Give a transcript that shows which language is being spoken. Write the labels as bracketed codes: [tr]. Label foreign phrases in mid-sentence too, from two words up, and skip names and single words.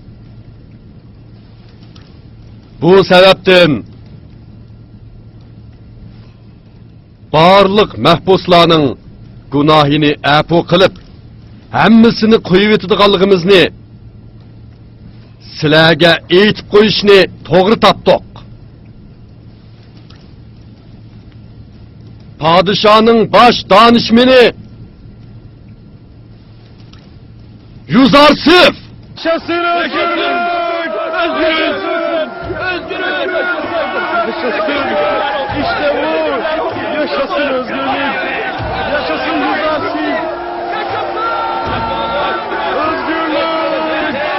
[uz] Bu sababdan barliq mahbuslarning gunohini afu qilib, hammasini qo'yib etadiganligimizni sizlarga aytib qo'yishni to'g'ri topdik. Padişahning bosh donishmani Yuzarsif [tr] Yaşasın özgürlük! Özgürlük! Özgürlük! Yaşasın! İşte bu! Yaşasın özgürlük! Yaşasın Yuzarsif! Özgürlük!